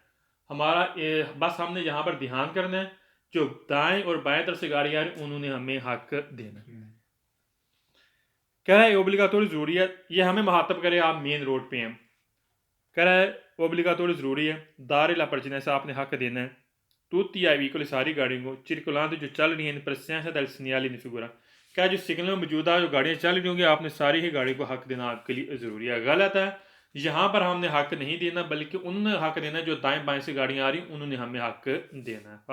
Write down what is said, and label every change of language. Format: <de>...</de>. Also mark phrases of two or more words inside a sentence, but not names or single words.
<hi>हमारा बस हमने यहाँ पर ध्यान करना है, जो दाएं और बाएं तरफ से गाड़ी आ रही है उन्होंने हमें हक देना है। कह रहा है ओब्लिगाटोरी जरूरी है, ये हमें मुहातब करे आप मेन रोड पे हैं। कह रहा है ओब्लिगाटोरी जरूरी है,</hi> <it>dar la pertinenza</it> <hi>आपने हक देना है,</hi> <it>tutti ai veicoli</it> <hi>सारी गाड़ियों को, circolante जो चल रही हैं,</hi> <it>in presenza del segnale in figura,</it> <hi>क्या जो सिग्नल में मौजूदा जो गाड़ियाँ चल रही होंगी आपने सारी ही गाड़ी को हक देना आपके लिए ज़रूरी है। गलत है, यहाँ पर हमने हक नहीं देना, बल्कि उन्होंने हक देना जो दाएं बाएं से गाड़ियाँ आ रही उन्होंने हमें हक देना है।</hi>